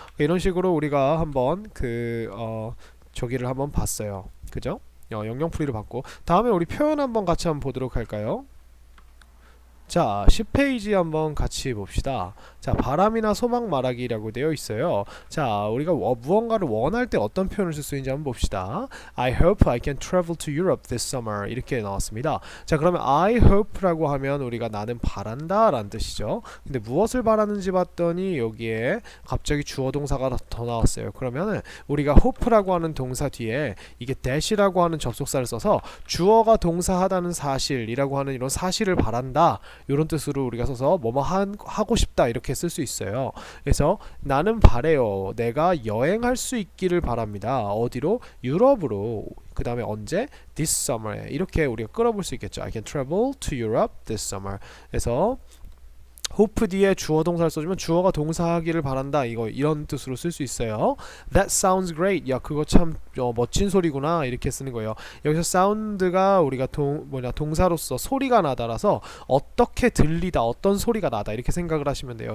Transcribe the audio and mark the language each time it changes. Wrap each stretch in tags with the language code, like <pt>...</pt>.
<ko>이런 식으로 우리가 한번 저기를 한번 봤어요. 그죠? 영영풀이를 봤고 다음에 우리 표현 한번 같이 한번 보도록 할까요? 자, 10페이지 한번 같이 봅시다. 자, 바람이나 소망 말하기라고 되어 있어요. 자, 우리가 무언가를 원할 때 어떤 표현을 쓸 수 있는지 한번 봅시다.</ko> <en>I hope I can travel to Europe this summer</en> <ko>이렇게 나왔습니다. 자, 그러면</ko> <en>I hope</en> <ko>라고 하면 우리가 나는 바란다 라는 뜻이죠. 근데 무엇을 바라는지 봤더니 여기에 갑자기 주어 동사가 더 나왔어요. 그러면은 우리가 hope라고 하는 동사 뒤에 이게 that이라고 하는 접속사를 써서 주어가 동사하다는 사실이라고 하는 이런 사실을 바란다 이런 뜻으로 우리가 써서 뭐뭐 하고 싶다 이렇게 쓸 수 있어요. 그래서 나는 바래요. 내가 여행할 수 있기를 바랍니다. 어디로? 유럽으로. 그 다음에 언제?</ko> <en>This summer</en> <ko>에. 이렇게 우리가 끌어볼 수 있겠죠.</ko> <en>I can travel to Europe this summer.</en> <ko>그래서 hope 뒤에 주어 동사를 써주면 주어가 동사하기를 바란다 이런 뜻으로 쓸 수 있어요.</ko> <en>That sounds great.</en> <ko>야 그거 참 멋진 소리구나 이렇게 쓰는 거예요. 여기서 sound가 우리가 동사로서 소리가 나다라서 어떻게 들리다 어떤 소리가 나다 이렇게 생각을 하시면 돼요.</ko>